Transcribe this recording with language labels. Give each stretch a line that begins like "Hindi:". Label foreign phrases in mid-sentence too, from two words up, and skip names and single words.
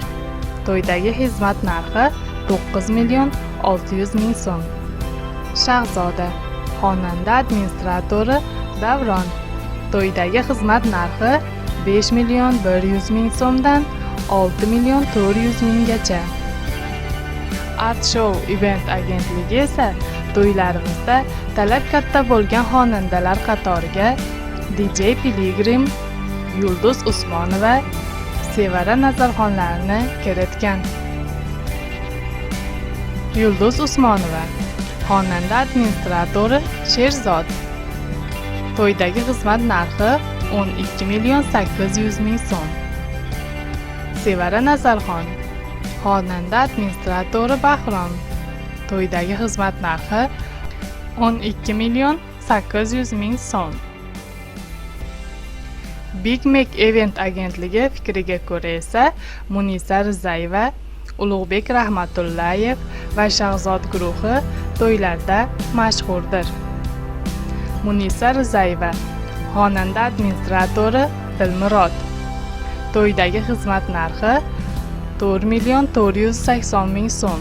Uzbek: To'ydagi xizmat narxi 9 million 600 ming so'm. Shahzoda xonanda administratori Davron. To'ydagi xizmat narxi 5 million 100 ming so'mdan 6 million 400 minggacha. Art Show event agentligi esa to'ylarimizda talab katta bo'lgan xonandalar qatoriga DJ Piligrim, Yulduz Usmonova, Sevara Nazarxonlarni kiritgan. Yulduz Usmonova xonanda administratori Sherzod. To'ydagi xizmat narxi 12 million 800 ming so'm. Sevara Nazarxon xonanda administratori Bahrom. To'ydagi xizmat narxi 12 million 800 ming so'm. Big Mac event agentligi fikriga ko'ra esa Munisa Rizayeva, Ulug'bek Rahmatullayev va Shahzod guruhi to'ylarda mashhurdir. Munisa Rizayeva xonanda administratori Dilmurod. To'ydagi xizmat narxi 4 million 480 ming so'm.